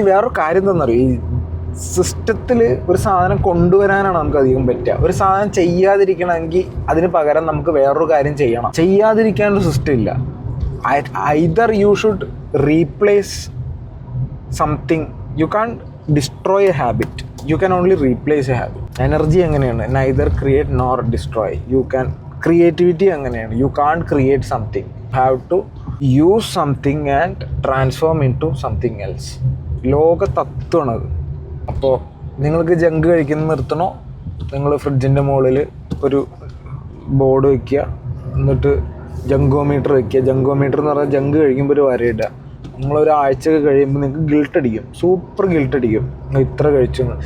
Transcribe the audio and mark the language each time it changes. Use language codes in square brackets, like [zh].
[ml] വേറൊരു കാര്യം എന്താണെന്നറിയോ, ഈ സിസ്റ്റത്തിൽ ഒരു സാധനം കൊണ്ടുവരാനാണ് നമുക്ക് അധികം പറ്റുക. ഒരു സാധനം ചെയ്യാതിരിക്കണമെങ്കിൽ അതിന് പകരം നമുക്ക് വേറൊരു കാര്യം ചെയ്യണം. ചെയ്യാതിരിക്കാനൊരു സിസ്റ്റം ഇല്ല. [en] Either you should replace something. You can't destroy a habit. You can only replace a habit. [ml] Energy എങ്ങനെയാണ്? [en] Neither create nor destroy. [ml] Creativity എങ്ങനെയാണ്? [en] You can't create something. You have to use something and transform into something else. [ml] ലോക തത്വമാണത്. അപ്പോൾ നിങ്ങൾക്ക് junk കഴിക്കുന്നത് നിർത്തണോ? നിങ്ങൾ ഫ്രിഡ്ജിൻ്റെ മുകളിൽ ഒരു board വയ്ക്കുക, എന്നിട്ട് ജങ്കോമീറ്റർ വയ്ക്കുക. ജങ്കോമീറ്റർ എന്ന് പറഞ്ഞാൽ ജങ്ക് കഴിക്കുമ്പോൾ ഒരു വരയിടുക. നിങ്ങളൊരാഴ്ചയൊക്കെ കഴിയുമ്പോൾ നിങ്ങൾക്ക് ഗിൽട്ട് അടിക്കും, സൂപ്പർ ഗിൽട്ട് അടിക്കും, ഇത്ര കഴിച്ചു.